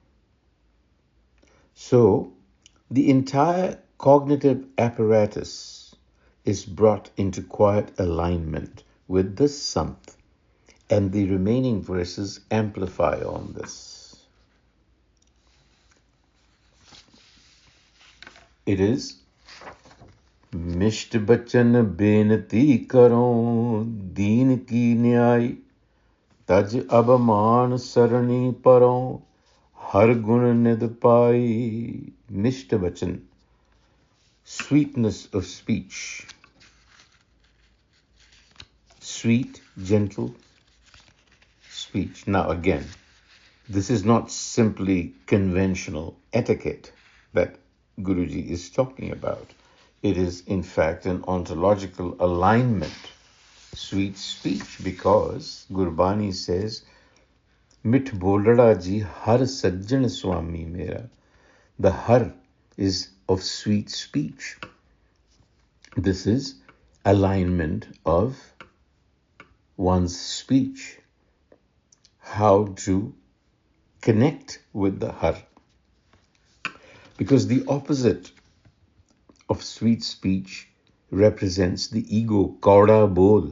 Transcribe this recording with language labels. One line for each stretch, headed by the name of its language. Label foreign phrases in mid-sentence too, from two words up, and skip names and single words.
English: So, the entire cognitive apparatus is brought into quiet alignment with the Sant, and the remaining verses amplify on this. It is
Punjabi: ਮਿਸ਼ਟ ਬਚਨ ਬੇਨਤੀ ਕਰੋ ਦੀਨ ਕੀ ਨ੍ਯਾਯ ਤਜ ਅਬਮਾਨ ਸਰਣੀ ਪਰੋ ਹਰ ਗੁਣ ਨਿਧ ਪਾਈ. ਮਿਸ਼ਟ ਬਚਨ,
English: sweetness of speech, sweet, gentle speech. Now again, this is not simply conventional etiquette that Guruji is talking about. It is, in fact, an ontological alignment, sweet speech, because Gurbani says,
Punjabi: ਮਿਠ ਬੋਲੜਾ ਜੀ ਹਰਿ ਸਜਣੁ ਸੁਆਮੀ ਮੇਰਾ.
English: The har is of sweet speech. This is alignment of one's speech, how to connect with the har. Because the opposite of sweet speech represents the ego,
Punjabi: ਕਉੜਾ ਬੋਲ.